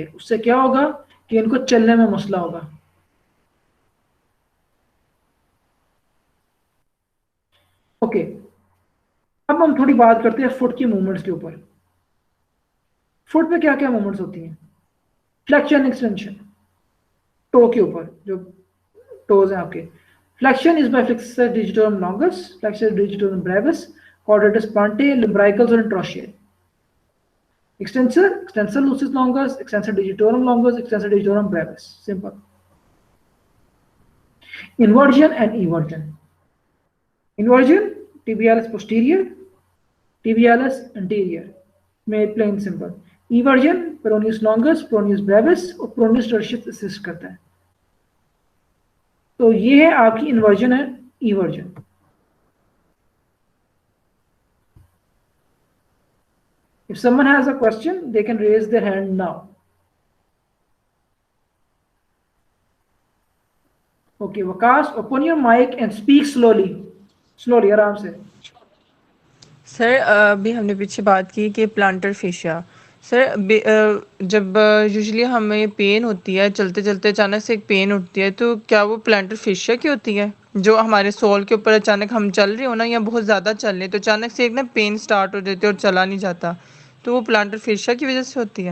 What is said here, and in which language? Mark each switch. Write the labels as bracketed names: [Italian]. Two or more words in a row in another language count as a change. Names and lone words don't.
[Hindi] उससे क्या होगा कि इनको चलने में मसला होगा। ओके, अब हम थोड़ी बात करते हैं फुट की मूवमेंट्स के ऊपर। फुट पे क्या क्या मूवमेंट्स होती हैं? [English] flexion extension, [Hindi] टो के ऊपर जो टोज हैं आपके। [English] flexion is by flexor digitorum longus, flexor digitorum brevis, quadratus plantae, lumbricals और interosseous. Extensor lucis longus, extensor digitorum longus, extensor digitorum brevis. Simple. Inversion and eversion. Inversion, tibialis posterior, tibialis anterior. Make plain simple. Eversion, peroneus longus, peroneus brevis और peroneus tertius assist [Hindi] करता है। तो ये है आपकी इन्वर्जन है इवर्जन। [English] If someone has a question, they can raise their hand now. Okay, Waqas, open your mic and speak slowly. Slowly, [Hindi] आराम से। सर अभी हमने पीछे बात की कि [English] plantar fascia. [Hindi] सर जब यूजुअली हमें पेन होती है, चलते चलते अचानक से एक पेन उठती है, तो क्या वो [English] plantar fascia [Hindi] की होती है? जो हमारे सोल के ऊपर अचानक हम चल रहे हो ना या बहुत ज़्यादा चल रहे तो अचानक से एक ना पेन स्टार्ट हो जाती है और चला नहीं जाता, तो वो [English] plantar fascia [Hindi] की वजह से होती है?